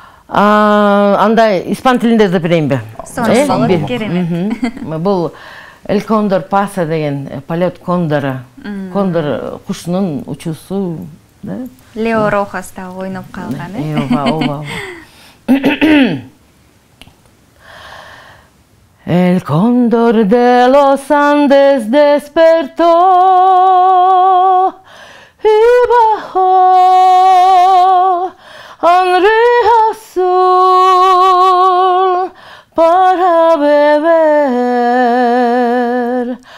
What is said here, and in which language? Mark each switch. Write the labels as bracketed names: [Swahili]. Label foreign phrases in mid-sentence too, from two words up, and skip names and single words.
[Kyrgyz] Андай испан тилинде да берейинби? Сонун болот, керемет. Бул El Condor Pasa деген [Russian] полет кондора. [Kyrgyz] Кондор кушунун учуусу, да? Лео Рохас да ойноп калган, ооба. [Spanish] El cóndor de los Andes despertó y bajó al río azul para beber.